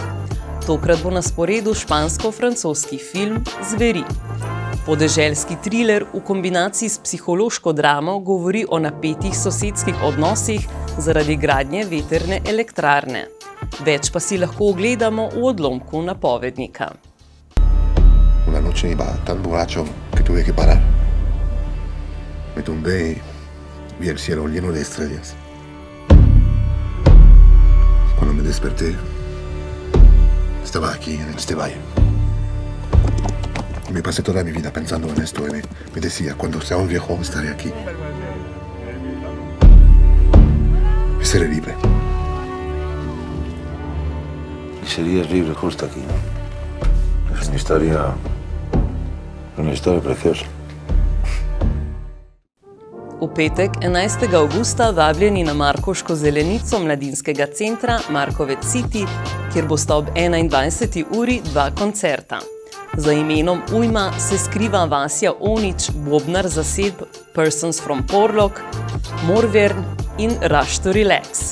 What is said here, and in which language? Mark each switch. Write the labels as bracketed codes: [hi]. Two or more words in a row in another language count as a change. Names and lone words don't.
[sl] Tokrat bo na sporedu špansko-francoski film Zveri. Podeželski triler v kombinaciji s psihološko dramo govori o napetih sosedskih odnosih zaradi gradnje vetrne elektrarne. Več pa si lahko ogledamo v odlomku napovednika. [es] Una noche iba tan borracho que tuve que parar. Me tumbé y vi el cielo lleno de estrellas. Cuando me desperté, estaba aquí en este valle. Me pasé toda mi vida pensando en esto y me decía, cuando sea un viejo estaré aquí. Y seré libre. Y serías libre justo aquí, ¿no? Es una historia preciosa. [sl] V petek 11. avgusta vabljeni na Markovško zelenico mladinskega centra Markovec City, kjer bosta ob 21. uri 2 koncerta. Za imenom Ujma se skriva Vasja Onič, bobnar zasedb Persons from Porlok, Morvern in Rush to Relax.